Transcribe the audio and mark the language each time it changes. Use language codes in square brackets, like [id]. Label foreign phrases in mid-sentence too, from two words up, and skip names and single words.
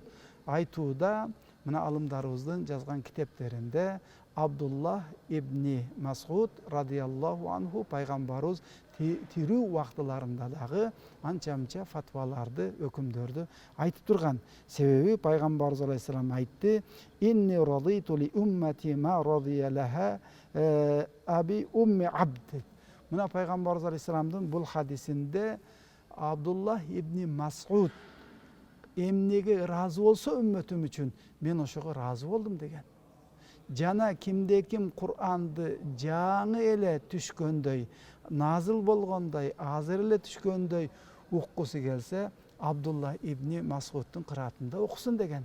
[ky] Айтууда мына алымдарыбыздын жазган китептеринде Абдуллах ибни Масуд [ar] رضي الله عنه [ky] пайгамбарыбыз тирүү убактыларында дагы анча-мынча фатваларды, өкүмдөрдү айтып турган. Себеби пайгамбарыбыз алейхиссалам айтты: [ar] "إني رضيت لأمتي ما رضي لها ابن أم عبد." [ky] Мына пайгамбарыбыз алейхиссаламдын бул хадисинде Абдуллах ибни Масуд эмнеге ыраазы болсо үммөтүм үчүн мен ошого ыраазы болдум деген. Жана кимде ким Кур'анды жаңы эле түшкөндөй, назыл болгондой, азыр эле түшкөндөй уккусу келсе, Абдулла ибни Масуддун кыраатында окусун деген.